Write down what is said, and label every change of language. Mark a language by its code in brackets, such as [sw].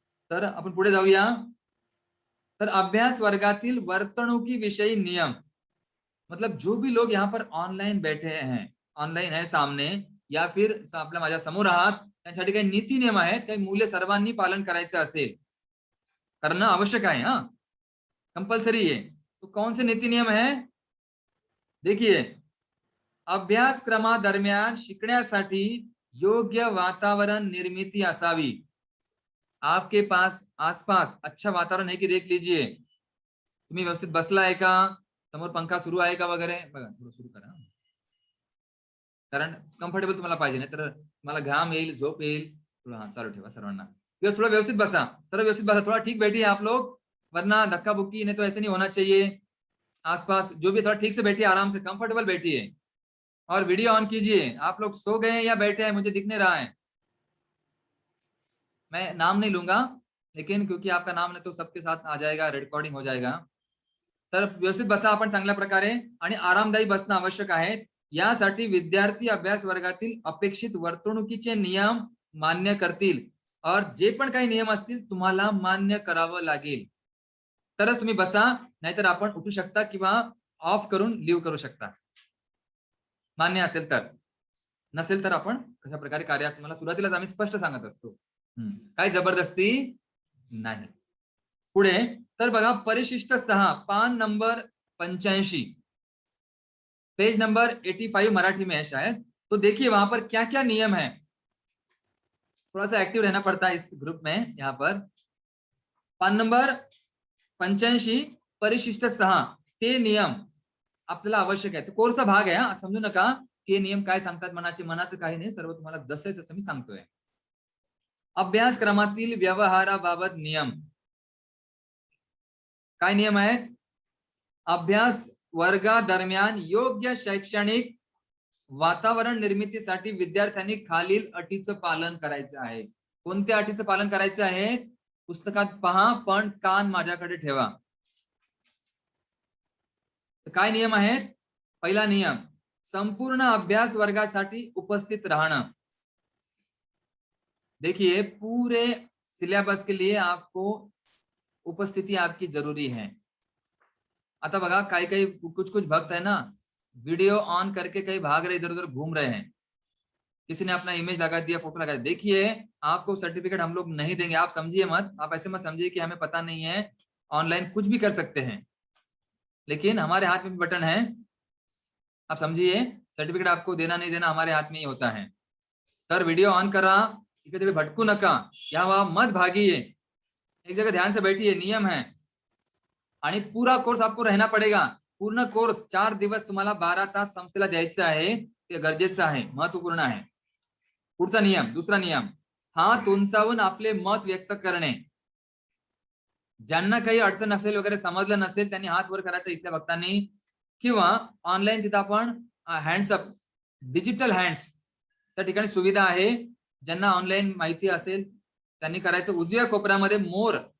[mr] तर आपण पुढे जाऊया. तर अभ्यास वर्गातील वर्तणुकीविषयी नियम, [hi] मतलब जो भी लोग यहाँ पर ऑनलाइन बैठे हैं, ऑनलाइन है सामने [mr] या फिर आपल्या माझ्या समोर आहात, त्यांच्यासाठी काही नीती नियम आहेत, काही मूल्य सर्वांनी पालन करायचं असेल, करणं आवश्यक आहे. हा, कंपल्सरी आहे. [hi] तो कौन से नीति नियम है? [mr] देखिए, अभ्यासक्रमादरम्यान शिकण्यासाठी योग्य वातावरण निर्मिती असावी. [hi] आपके पास आसपास अच्छा वातावरण है की देख लीजिए. [mr] तुम्ही व्यवस्थित बसला आहे का, समोर पंखा सुरू आहे का वगैरे, बघा थोडं सुरू करा, कारण कम्फर्टेबल तुम्हाला पाहिजे, नाही तर तुम्हाला घाम येईल, झोप येईल. थोडं चालू ठेवा सर्वांना. थोड़ा व्यवस्थित बसा, सर्व व्यवस्थित बसा, [hi] थोड़ा ठीक बैठिए आप लोग, वरना धक्का बुक्की नहीं तो ऐसे नहीं होना चाहिए. आसपास जो भी, थोड़ा ठीक से बैठिए, आराम से कंफर्टेबल बैठिए और वीडियो ऑन कीजिए. आप लोग सो गए या बैठे हैं मुझे दिख नहीं रहा है. मैं नाम नहीं लूंगा, लेकिन क्योंकि आपका नाम नहीं तो सबके साथ आ जाएगा, रिकॉर्डिंग हो जाएगा. [mr] तर व्यवस्थित बसा आपण चांगल्या प्रकारे, आणि आरामदायी बसणं आवश्यक आहे. यासाठी विद्यार्थी अभ्यास वर्गातील अपेक्षित वर्तणुकीचे नियम मान्य करतील, और जे पण काही नियम असतील तुम्हाला मान्य करावं लागेल, तरच तुम्ही बसा, नाहीतर आपण उठू शकता किंवा ऑफ करून लीव करू शकता. मान्य असेल तर, नसेल तर आपण कशा प्रकारे कार्य, तुम्हाला सुरुवातीलाच आम्ही स्पष्ट सांगत असतो, काही जबरदस्ती नाही. पुढे तर बघा, परिशिष्ट 6, पान नंबर 85, पेज नंबर 85 [hi] मराठी में है शायद. तो देखिए वहां पर क्या क्या नियम है. थोड़ा सा एक्टिव रहना पड़ता है इस ग्रुप में. [mr] यहाँ पर पान नंबर 85, परिशिष्ट 6, ते नियम आपल्याला आवश्यक आहे. तो कोर्सचा भाग आहे, समजू नका की नियम काय सांगतात, मनाचं काही नाही, सर्व तुम्हाला जसं आहे तसं मी सांगतोय. अभ्यासक्रमातील व्यवहाराबाबत नियम. काय नियम आहेत? अभ्यास वर्गादरम्यान योग्य शैक्षणिक वातावरण निर्मितीसाठी विद्यार्थ्यांनी खालील अटीचं पालन करायचं आहे. कोणत्या अटीचं पालन करायचं आहे? पुस्तकात पहा, पण कान माझ्याकडे ठेवा. काय नियम आहेत? पहिला नियम, संपूर्ण अभ्यास वर्गासाठी उपस्थित राहणं. [hi] देखिए, पूरे सिलेबस के लिए आपको उपस्थिति आपकी जरूरी है. [mr] आता बघा, [hi] काही कुछ भक्त है ना, वीडियो ऑन करके कहीं भाग रहे, इधर उधर घूम रहे हैं, किसी ने अपना इमेज लगा दिया, फोटो लगा दिया. देखिए, आपको सर्टिफिकेट हम लोग नहीं देंगे, आप समझिए मत, आप ऐसे मत समझिए कि हमें पता नहीं है, ऑनलाइन कुछ भी कर सकते हैं, लेकिन हमारे हाथ में भी बटन है. आप समझिए, सर्टिफिकेट आपको देना नहीं देना हमारे हाथ में ही होता है. [mr] तर वीडियो ऑन करा, इकडे भटकू नका, [hi] यहाँ वहां मत भागिए, एक जगह ध्यान से बैठिए. नियम है, आणि पूरा कोर्स आपको रहना पड़ेगा. [mr] पूर्ण कोर्स 4 दिवस तुम्हाला 12 तास संस्थेला द्यायचं आहे, ते गरजेचं आहे, महत्वपूर्ण आहे. पुढचा नियम, दुसरा नियम, हात उंचावून आपले मत व्यक्त करणे. ज्यांना काही अडचण असेल वगैरे, समजलं नसेल, त्यांनी हात वर करायचा इथल्या भक्तांनी, किंवा ऑनलाईन तिथं आपण हँड्स अप, डिजिटल हँड्स त्या ठिकाणी सुविधा आहे. ज्यांना ऑनलाईन माहिती असेल त्यांनी करायचं. उजव्या कोपऱ्यामध्ये मोर